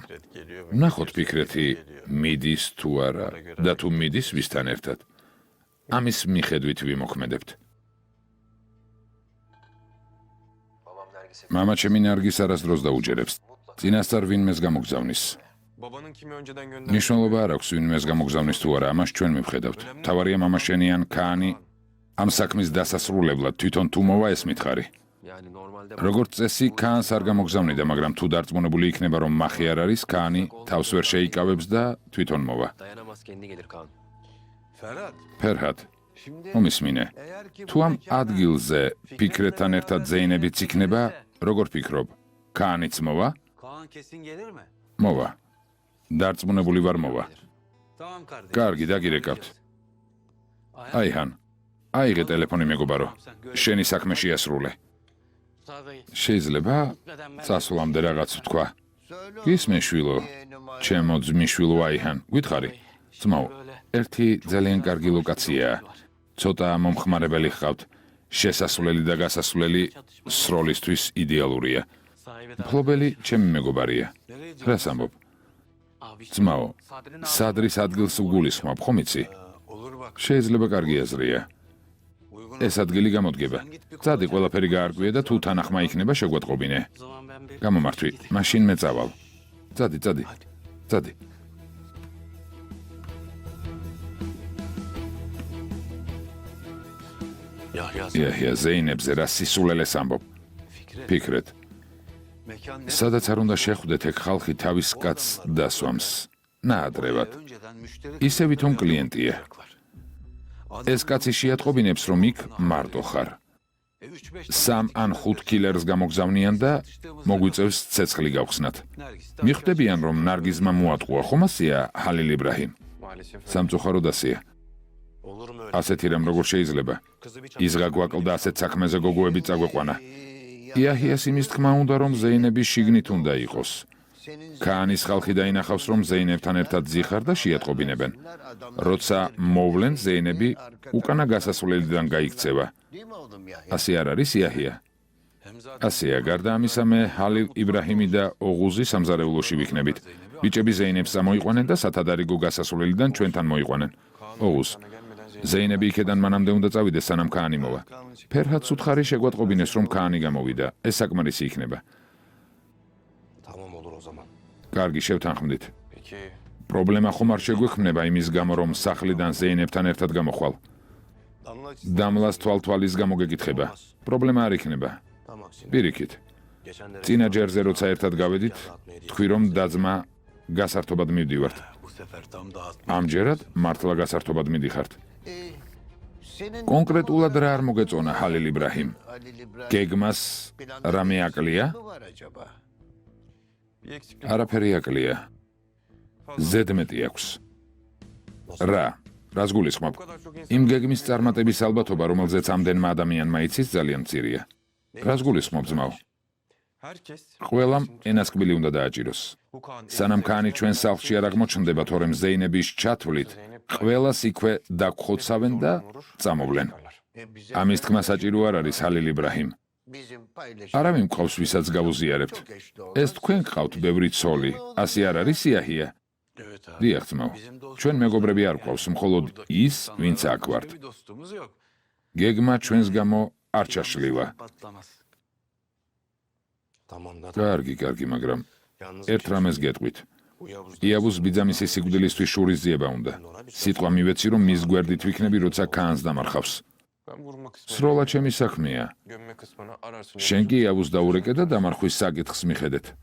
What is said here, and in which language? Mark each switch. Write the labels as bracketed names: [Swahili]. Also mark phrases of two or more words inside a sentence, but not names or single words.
[Georgian] ნახოთ ფიქრეთი მიდის თუ არა და თუ მიდის ვისთან ერთად. ამის მიხედვით ვიმოქმედებთ. მამა ჩემი ნარგის არასდროს დაუჯერებს. წინასწარ ვინმეს გამოგზავნის. [Turkish] Babanın kimi önceden gönderdiği [Georgian] ნიშნულობა არ აქვს ვინმეს გამოგზავნის თუ არა, ამას ჩვენ მივხედავთ. თავარია მამა შენი ან ქაანი ამ საქმის დასასრულებლად თვითონ თუ მოვა ეს მითხარი. [Turkish] yani normalde [Georgian] როგორც წესი, ქაანს არ გამოგზავნიდა, მაგრამ თუ დარწმუნებული იქნება, რომ მახი არ არის, ქაანი თავს ვერ შეიკავებს და თვითონ მოვა. [Turkish] dayanamaz kendi gelir Kaan. Ferhat, [Georgian] ფერჰად, [Turkish] şimdi [Georgian] მომისმინე. [Turkish] eğer ki [Georgian] თუ ამ ადგილზე ფიქრეთთან ერთად ზეინებიც იქნება, როგორ ფიქრობ? ქაანიც მოვა? [Turkish] Kaan kesin gelir mi? [Georgian] მოვა. დარწმუნებული ვარ მოვა. [Turkish] Tamam kardeşim. [Georgian] კარგი, დაგირეკავთ. აიჰან, აიღე ტელეფონი მეგობარო. შენი საქმე შეასრულე. შეიძლება წასვლამდე რაღაც ვთქვა. გისმენ შვილო, ჩემო ძმისშვილო აიჰან, გითხარი? ძმაო, ერთი ძალიან კარგი ლოკაციაა. ცოტა მომხმარებელი ხავთ. შესასვლელი და გასასვლელი სროლისთვის იდეალურია. მფლობელი ჩემი მეგობარია. რას ამბობ? ძმაო, სადრის ადგილს უგულისხმობ, ხომ იცი? [Turkish] olur bak. [Georgian] შეიძლება კარგი აზრია. [Turkish] Uygun [Georgian] ეს ადგილი გამოდგება. წადი, ყველაფერი გაარკვიე და თუ თანახმა იქნება, შეგვეტყობინე. [Turkish] O zaman ben bir [Georgian] გამომართვი, მაშინ მე წავალ. წადი, წადი. წადი. Yahya იაჰია ზეინებზე რა სისულელეს ამბობ. ფიქრეთ, [Turkish] mekan ne? [Georgian] სადაც არ უნდა შეხვდეთ, ეგ ხალხი თავის კაცს დასვამს. ნაადრევად. [Turkish] önceden müşteri [Georgian] ისე ვითომ კლიენტია. ეს კაცი შეატყობინებს, რომ იქ მარტო ხარ. 3-5 სამ ან 5 კილერს გამოგზავნიან და მოგვიწევს ცეცხლი გავხსნათ. Nergis. მიხვდებიან, რომ ნარგიზმა მოატყუა, ხომ ასეა, ჰალილ იბრაჰიმ? [Turkish] Maalesef. [Georgian] სამწუხაროდ ასეა. [Turkish] Olur mu öyle? [Georgian] ასეთი რამ როგორ შეიძლება? [Turkish] Kızı bir [Georgian] იზღა გვაკლდა ასეთ საქმეზე გოგოები წაგვეყვანა. იაჰიას იმის თქმა უნდა, რომ ზეინები შიგნით უნდა იყოს. ქაანის ხალხი დაინახავს, რომ ზეინებთან ერთად ზიხარ და შეატყობინებენ. როცა მოვლენ ზეინები, უკანა გასასვლელიდან გაიქცევა. ასე არ არის იაჰია? ასეა, გარდა ამისა, მე ჰალილ იბრაჰიმი და ოღუზი სამზარეულოში ვიქნებით. ბიჭები ზეინებს ამოიყვანენ და სათადარიგო გასასვლელიდან ჩვენთან მოიყვანენ. ოღუზ, ზეინები იქედან მანამდე უნდა წავიდეს, სანამ ქაანი მოვა. ფერჰადს უთხარი შეგვატყობინეს, რომ ქაანი გამოვიდა. ეს საკმარისი იქნება. [Turkish] Tamam olur o zaman. [Georgian] კარგი, შევთანხმდით. [Turkish] Peki [Georgian] პრობლემა ხომ არ შეგვექმნება იმის გამო, რომ სახლიდან ზეინებთან ერთად გამოხვალ. დამლას თვალთვალის გამო გეკითხება. პრობლემა არ იქნება. [Turkish] tam aksine. [Georgian] პირიქით. [Turkish] Geçen de [Georgian] წინა ჯერზე როცა ერთად გავედით, თქვი რომ დაძმა გასართობად მივდივართ. [Turkish] Bu sefer tam dağıtma. [Georgian] ამჯერად მართლა გასართობად მიდიხართ. კონკრეტულად რა არ მოგეწონა ჰალილ იბრაჰიმ? გეგმას რამე აკლია? [Turkish] bir eksiklik [Georgian] არაფერი აკლია. ზედმეტი აქვს. რა? რას გულისხმობ? [Turkish] bu kadar çok insan [Georgian] იმ გეგმის წარმატების ალბათობა, რომელზეც ამდენმა ადამიანმა იცის, ძალიან მცირეა. რას გულისხმობ, ძმაო? [Turkish] herkes [Georgian] ყველამ ენასკბილი უნდა დააჭიროს. [Turkish] bu Kaan [Georgian] სანამ ქაანი ჩვენ სახლში არ აღმოჩნდება, თორემ ზეინების ჩათვლით, ყველას იქვე დაგხოცავენ და წამოვლენ. ამის თქმა საჭირო არ არის ჰალილ იბრაჰიმ. არავინ მყავს, ვისაც გავუზიარებთ. ეს თქვენ გყავთ ბევრი ცოლი, ასე არ არის იაჰია? [Turkish] Evet abi. [Georgian] დიახ, ძმაო. ჩვენ მეგობრები არ გყავს, მხოლოდ ის, ვინც აქ ვართ. [Turkish] Bir dostumuz yok. [Georgian] გეგმა ჩვენს გამო არ ჩაშლილა. [Turkish] Patlamaz. tamam da [Georgian] კარგი, კარგი, მაგრამ [Turkish] yalnız [Georgian] ერთ რამეს გეტყვით. [Turkish] bu Yavuz [Georgian] იაბუს ბიძამისი სიკვდილისთვის შურისძიება უნდა. სიტყვა მივეცი, რომ მის გვერდით ვიქნები, როცა ქაანს დამარხავს. [Turkish] ben vurma kısmını [Georgian] სროლა ჩემი საქმეა. [Turkish] gömme kısmını ararsın. [Georgian] შენ კი იაბუს დაურეკე და დამარხვის საკითხს მიხედეთ.